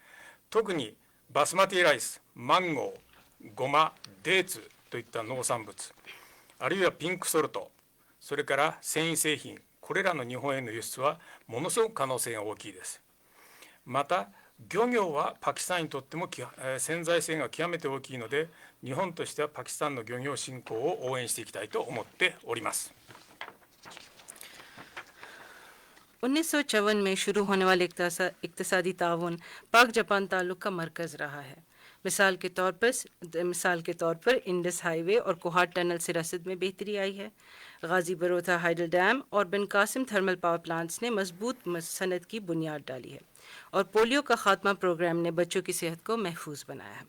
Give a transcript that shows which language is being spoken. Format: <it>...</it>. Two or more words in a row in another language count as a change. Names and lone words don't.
<ja>特に、バスマティライス、マンゴー、ゴマ、デーツといった農産物、あるいはピンクソルト、それから繊維製品、これらの日本への輸出はものすごく可能性が大きいです。また、漁業はパキスタンにとっても潜在性が極めて大きいので、日本としてはパキスタンの漁業振興を応援していきたいと思っております。</ja> <ur>1954 میں شروع ہونے والے اقتصادی تعاون پاک جاپان تعلق کا مرکز رہا ہے. مثال کے طور پر انڈس ہائی وے اور کوہاٹ ٹنل سے رسد میں بہتری آئی ہے. غازی بروتھا ہائیڈل ڈیم اور بن قاسم تھرمل پاور پلانٹس نے مضبوط سند کی بنیاد ڈالی ہے اور پولیو کا خاتمہ پروگرام نے بچوں کی صحت کو محفوظ بنایا ہے.</ur>